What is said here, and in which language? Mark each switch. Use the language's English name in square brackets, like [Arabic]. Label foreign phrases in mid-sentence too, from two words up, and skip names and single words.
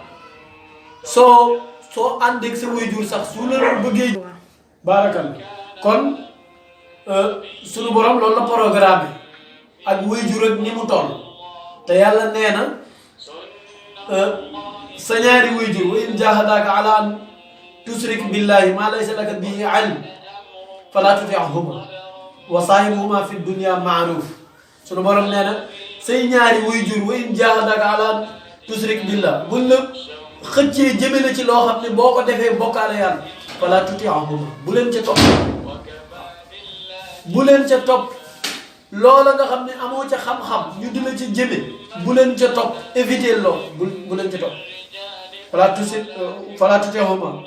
[Wolof] soo àndeeg sa wuy jur sax su la bëggee barakal kon sunu borom loolu la programme ak wuy jur ak ni mu toll te yàlla nee na sa ñaari wuy jur [Arabic] وإن جاهداك على أن تشرك بالله ما ليس لك به علم فلا تطعهما وصاحبهما في الدنيا معروفا [Wolof] sunu borom nee na say ñaari waajur [Arabic] وإن جاهداك على تشرك بالله [Wolof] buñ la xëccee jëme la ci loo xam ne boo ko defee bokkaale yàlla [Arabic] فلا تطعهما [Wolof] bu leen ca topp bu leen ca topp loola nga xam ne amoo ca xam-xam ñu di la ca jëme bu leen ca topp éviter lool bu leen ca topp [Arabic] فلا تطعهما